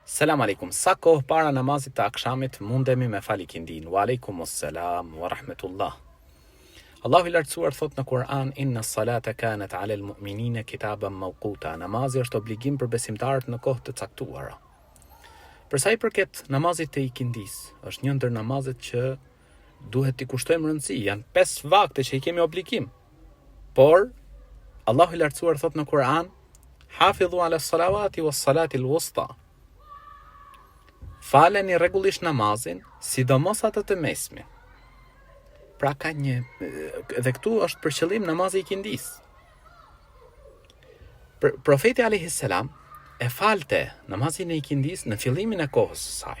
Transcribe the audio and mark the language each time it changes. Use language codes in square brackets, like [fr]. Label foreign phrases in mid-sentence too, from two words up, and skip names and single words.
[sq] Selam aleikum. Sa kohë para namazit të akshamit mundemi me fal ikindin? [ar] وعليكم السلام ورحمة الله. [sq] Allahu i lartësuar thot në Kur'an: [ar] إن الصلاة كانت على المؤمنين كتابا موقوتا. [sq] Namazi është obligim për besimtarët në kohë të caktuara. Për sa i përket namazit të ikindis, është një ndër namazet që duhet t'i kushtojmë rëndësi. Janë 5 vakte që i kemi obligim. Por Allahu i lartësuar thot në Kur'an: [ar] حافظوا على الصلوات والصلاة الوسطى. [sq] Faleni rregullisht namazin, sidomos atë të mesme. Pra ka një, dhe këtu është për qëllim namazi i ikindis. Profeti [ar] عليه السلام [sq] e falte namazin e ikindis në fillimin e kohës së saj.